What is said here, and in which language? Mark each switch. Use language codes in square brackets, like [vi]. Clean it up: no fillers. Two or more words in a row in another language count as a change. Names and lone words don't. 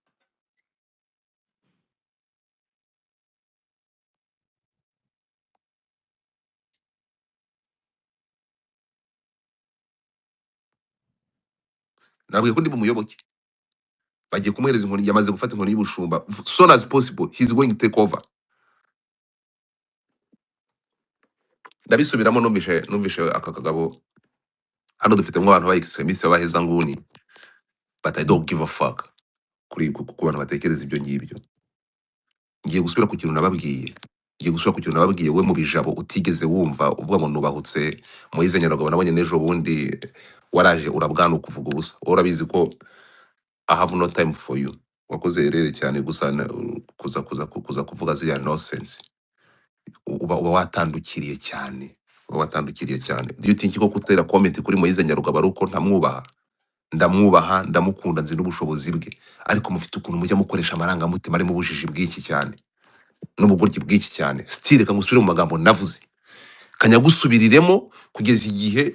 [rw] Nabwiye ko ndi bumuyoboke. Bagiye kumuhereza inkoni, yamaze gufata inkoni y'ubushumba. [en] Soon as possible he's going to take over. [rw] Ndabisubiramo numvishe aka kagabo. Hano dufitemo abantu ba extremiste baheza nguni. [en] But I don't give a fuck. [rw] Kuri ku bantu batekereza ibyo ngibyo. Ngiye gusubira ku kintu nababwiye. We mu bijabo utigeze wumva uvuga ngo nubahutse Moise Nyarugabo nabonye nejo bundi waraje urabwana ukuvuga ubusa. Urabizi ko [en] I have no time for you. [rw] Wakoze rere cyane gusa kuza kuvuga ziriya nonsense. Uba watandukiriye cyane. [en] Do you think [rw] ko kutera comment kuri Moise Nyarugabo ari uko ntamwubaha? Ndamwubaha, ndamukunda, nzi n'ubushobozi bwe. Ariko mufite ukuntu mujya mukoresha amarangamutima ari mu bujiji bw'iki cyane. N'ubugoryi bw'iki cyane. Still reka ngusubire mu magambo navuze. kanyagusubiriremo kugeza igihe.